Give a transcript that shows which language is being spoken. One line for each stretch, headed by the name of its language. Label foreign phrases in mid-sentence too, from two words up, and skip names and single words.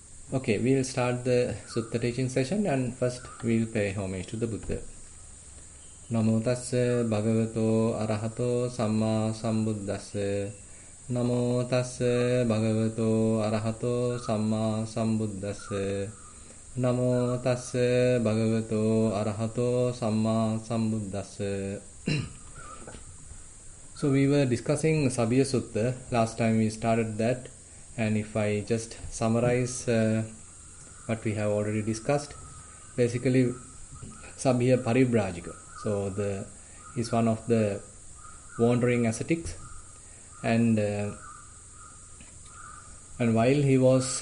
English: Okay, we'll start the Sutta teaching session, and first we'll pay homage to the Buddha.
Pali: Namo tassa bhagavato arahato samma sambuddhassa. Namo tassa bhagavato arahato samma sambuddhassa. Namo tassa bhagavato arahato samma sambuddhassa.
English: So we were discussing Sabhiya Sutta. Last time we started that, and if I just summarize what we have already discussed, basically Sabhiya Paribrajika. So he's one of the wandering ascetics, and while he was